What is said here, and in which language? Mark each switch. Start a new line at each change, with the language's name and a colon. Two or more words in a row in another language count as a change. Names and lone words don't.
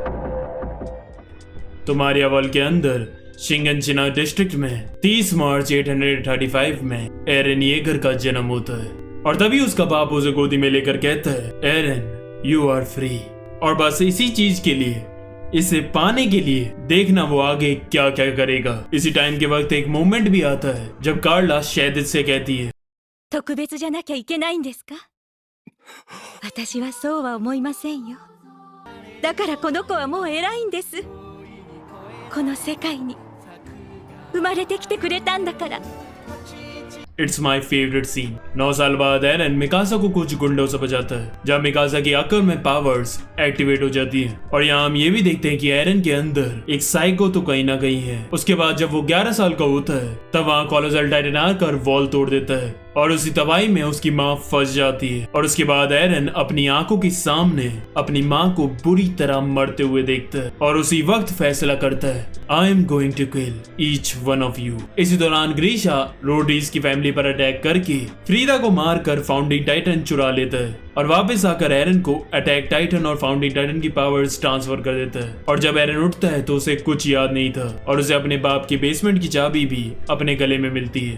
Hindi: तुम्हारे अवल के अंदर शिंगनशिना डिस्ट्रिक्ट में 30 मार्च 835 में एरन येगर का जन्म होता है, और तभी उसका बाप उसे गोदी में लेकर कहता है एरन
English: you are free.
Hindi: और बस इसी चीज के लिए, इसे पाने के लिए देखना वो आगे क्या क्या करेगा। इसी टाइम के वक्त एक मोमेंट भी आता है जब कार्ला शैदित से कहती है
Japanese: 特別じゃなきゃいけないんですか？私はそうは思いませんよ。だからこの子はもう偉いんです。この世界に生まれてきてくれたんだから。
English: It's my favorite scene.
Hindi: 9 साल बाद एरन मिकासा को कुछ गुंडों से बचाता है, जब मिकासा की अक्ल में
English: powers activate
Hindi: हो जाती है, और यहाँ हम ये भी देखते हैं कि एरन के अंदर एक साइको तो कहीं ना कहीं है। उसके बाद जब वो 11 साल का होता है तब वहाँ कोलोसल टाइटन आकर वॉल तोड़ देता है और उसी तबाही में उसकी माँ फंस जाती है, और उसके बाद एरन अपनी आंखों के सामने अपनी माँ को बुरी तरह मरते हुए देखता है और उसी वक्त फैसला करता है
English: I am going to kill each one of you.
Hindi: इसी दौरान ग्रीशा रोडीज की फैमिली पर अटैक करके फ्रीदा को मारकर फाउंडिंग टाइटन चुरा लेता है और वापस आकर एरन को अटैक टाइटन और फाउंडिंग टाइटन की
English: powers transfer
Hindi: कर देता है। और जब एरन उठता है तो उसे कुछ याद नहीं था और उसे अपने बाप की बेसमेंट की चाबी भी अपने गले में मिलती है।